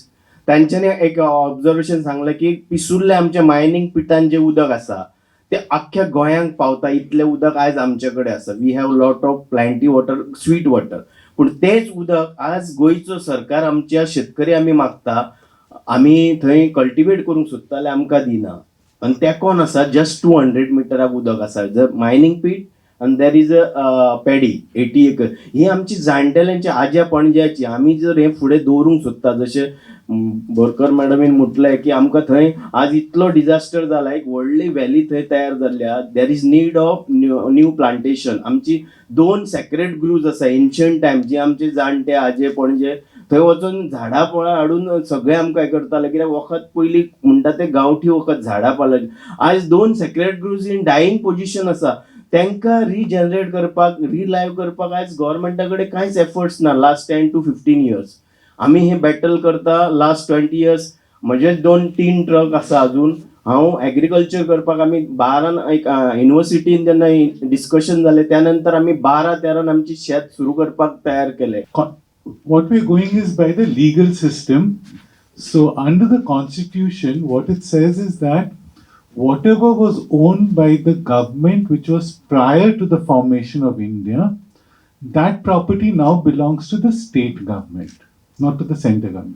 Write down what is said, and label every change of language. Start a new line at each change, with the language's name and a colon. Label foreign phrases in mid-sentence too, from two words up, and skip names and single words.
Konkani: तांच्यांनी एक ऑब्जर्वेशन सांगलें की पिसुल्ले आमच्या मायनिंग पिटान जे उदक आसा ते अख्ख्या गोंयांक पावता इतलें उदक आयज आमचे कडेन आसा.
English: we have lot of plenty water, sweet water.
Konkani: पूण तेच उदक आज गोंयचो सरकार आमच्या शेतकरी आमी मागता, आमी थंय कल्टिवेट करूंक सोदता जाल्यार आमकां दिना. आनी ते कोण आसा? जस्ट 200 मिटराक उदक आसा. जर
English: mining pit and there is a paddy 80 acre.
Konkani: ही आमची जाणटेल्यांची आज्या पणज्याची. आमी जर हे फुडें दवरूंक सोदता जशें बोरकर मॅडमीन म्हटलें की आमकां थंय आज इतलो डिजास्टर जाला, एक व्हडली व्हॅली थंय तयार जाल्ल्या.
English: there is need of new plantation.
Konkani: आमची 2
English: sacred groves
Konkani: आसा
English: ancient time
Konkani: जे आमचे जाणटे आजे पणजे थंय वचून झाडां पळय हाडून सगळे आमकां हें करताले. कित्याक वखद पयलीं म्हणटा ते गांवठी वखद झाडां पाल्याची. आयज 2
English: sacred groves in dying position
Konkani: आसा. तांकां रिजनरेट करपाक, रिलायव करपाक आयज गव्हर्मेंटा कडेन कांयच एफर्ट्स ना.
English: last 10 to 15 years
Konkani: आमी हे बॅटल करता.
English: last 20 years
Konkani: म्हजे 2 टीन ट्रक आसा अजून. हांव एग्रीकल्चर करपाक आमी 12 एक युनिवर्सिटीन जेन्ना डिस्कशन जालें त्या नंतर आमी 12-13 आमची शेत सुरू करपाक तयार केलें.
English: What we're going is by the legal system. So under the constitution, what it says is that whatever was owned by the government, which was prior to the formation of India, that property now belongs to the state government, not to the center government.